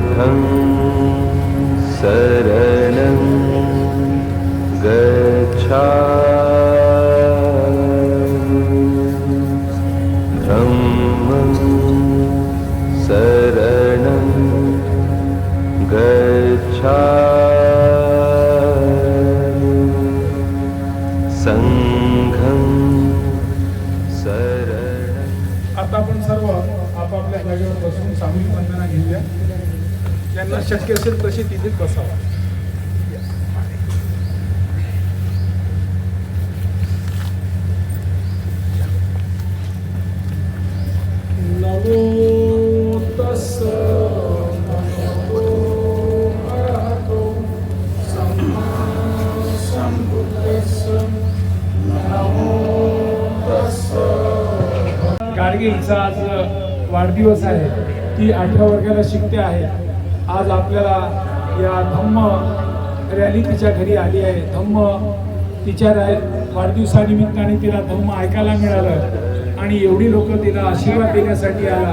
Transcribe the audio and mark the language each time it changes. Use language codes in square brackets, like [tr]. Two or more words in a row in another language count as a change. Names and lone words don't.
[pi] शरणं गच्छामि धम्मं शरणं गच्छामि संघं शरणं. [mr] आता आपण सर्व आपापल्या जागेवर बसून सामूहिक वंदना घेऊया. ज्यांना शक्य असेल तशी तिथेच बसावा. [pi] नमो तस्स भगवतो अरहतो सम्मा संबुद्धस्स नमो तस्स. [mr] गाडगे हिचा आज वाढदिवस आहे. ती 8व्या वर्गाला शिकते आहे. आज आपल्याला या धम्म रॅली तिच्या घरी आली आहे. धम्म तिच्या वाढदिवसानिमित्ताने तिला धम्म ऐकायला मिळालं आणि एवढी लोक तिला आशीर्वाद देण्यासाठी आला.